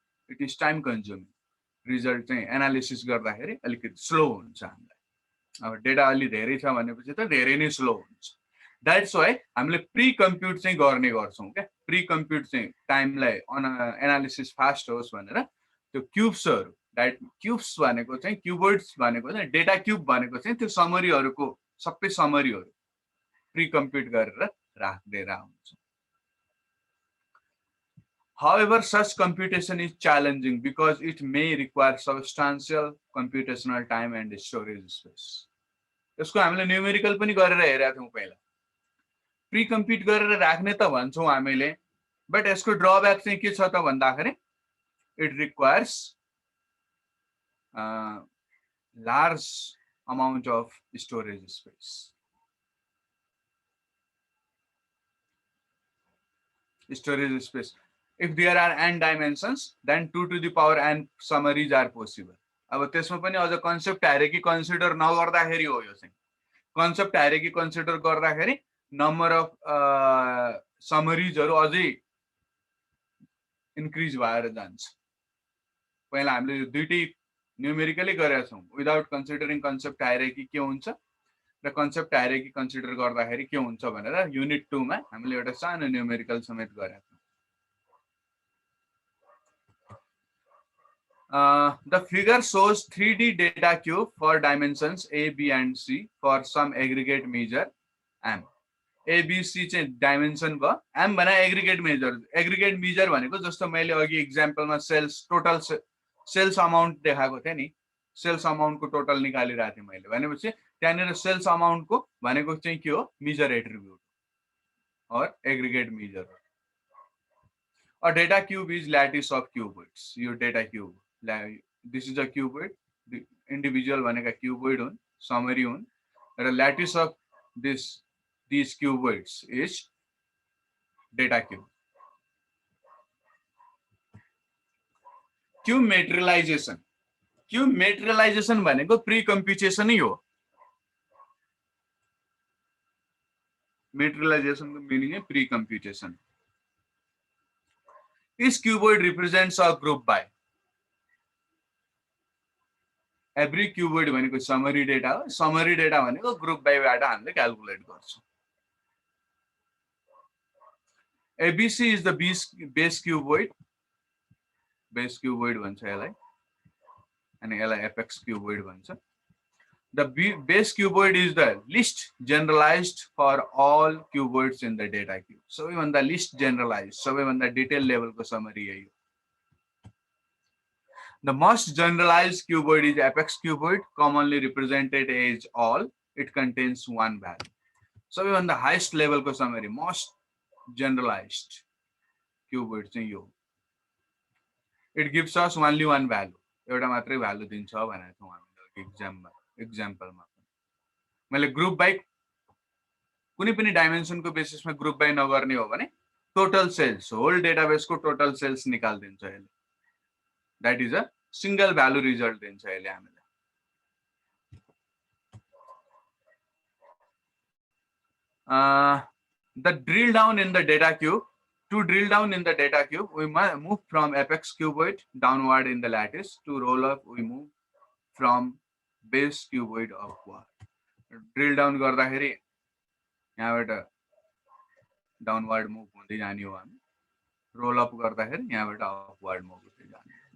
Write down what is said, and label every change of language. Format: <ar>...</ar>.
<en>it is time consuming</en> <ne>result चाहिँ analysis गर्दाखेरि अलिकति स्लो हुन्छ हामीलाई अब डेटा अलि धेरै छ भनेपछि त धेरै नै स्लो हुन्छ</ne> <en>that's why</en> <ne>हामीले प्री कम्प्युट चाहिँ गर्ने गर्छौं के प्री कम्प्युट चाहिँ टाइमलाई एनालिसिस फास्ट होस् भनेर त्यो क्यूब्सहरु दैट क्यूब्स भनेको चाहिँ क्युबोइड्स भनेको चाहिँ डेटा क्यूब भनेको चाहिँ त्यो समरीहरुको सबै समरीहरु प्री कम्प्युट गरेर राख्दै हुन्छ</ne> <en>However, such computation is challenging because it may require substantial computational time and storage space.</en> <ne>यसको हामीले न्यूमेरिकल पनि गरेर हेरेका थियौं पहिला. प्री कम्प्युट गरेर राख्ने त भन्छौं हामीले, बट यसको ड्रब्याक चाहिँ के छ त भन्दाखेरि</ne> <en>It requires large amount of storage space. Storage space. If there are n dimensions, then 2 to the power n summaries are possible.</en> <ne>अब त्यसमा पनि अझ कन्सेप्ट हायरार्की कन्सिडर नगर्दाखेरि हो यो चाहिँ. कन्सेप्ट हायरार्की कन्सिडर गर्दाखेरि नम्बर अफ समरीजहरु अझै इन्क्रिज भएर जान्छ. पहिला हामीले यो दुईटै न्यूमेरिकली गरेका छौं.</ne> <en>without considering concept hierarchy</en> <ne>के हुन्छ र कन्सेप्ट हायरार्की कन्सिडर गर्दाखेरि के हुन्छ भनेर युनिट 2 मा हामीले एउटा सानो न्यूमेरिकल समेत गरेका छौं.</ne> <en>The figure shows 3D data cube for dimensions A, B, and C for some aggregate measure M.</en> <ne>A, B, C चाहिँ dimension भयो. M भने</ne> <en>aggregate measure.</en> <ne>Aggregate measure भनेको जस्तो मैले अघि एक्जाम्पलमा सेल्स टोटल सेल्स अमाउन्ट देखाएको थिएँ नि. सेल्स अमाउन्टको टोटल निकालिरहेको थिएँ मैले. भनेपछि त्यहाँनिर सेल्स अमाउन्टको भनेको चाहिँ के हो?</ne> <en>Measure attribute or aggregate measure. A data cube is lattice of cuboids. Your data cube. This is a cuboid. The individual भनेका cuboid हुन्, summary हुन्. र lattice of these cuboids is data cube. Cube materialization.</en> <ne>Cube materialization भनेको pre-computation नै हो. Materialization को meaning है pre-computation.</ne> <en>Each cuboid represents a group by.</en> <ne>Every cuboid भनेको summary data हो. Summary data भनेको group by बाट हामीले क्याल्कुलेट गर्छौं.</ne> <en>ABC is the base cuboid. Base cuboid</en> <ne>भन्छ यसलाई. अनि यसलाई apex cuboid भन्छ.</ne> <en>The base cuboid is the least generalized for all cuboids in the data cube.</en> <ne>सबैभन्दा</ne> <en>least generalized,</en> <ne>सबैभन्दा detail level को summary है यो.</ne> <en>The most generalized cuboid is apex cuboid, commonly represented as all. It contains one value.</en> <ne>सबैभन्दा</ne> <en>highest level को summary, most generalized cuboid चाहिँ यो. It gives us only one value.</en> <ne>एउटा मात्रै भ्यालु दिन्छ भनेको छौं हामीले एक्जाम्पलमा. मैले ग्रुप बाइ कुनै पनि डाइमेन्सनको बेसिसमा ग्रुप बाइ नगर्ने हो भने total sales, whole डेटाबेसको total sales निकाल्दिन्छ यसले.</ne> <en>that is a single value result</en> <ne>दिन्छ यसले हामीलाई.</ne> <en>The drill down in the data cube. To drill down in the data cube, we move from apex cuboid downward in the lattice. To roll up, we move from base cuboid upward.</en> <ne>Drill down गर्दाखेरि यहाँबाट downward move हुँदै जाने हो हामी. Roll up गर्दाखेरि यहाँबाट upward move हुँदै जाने.</ne>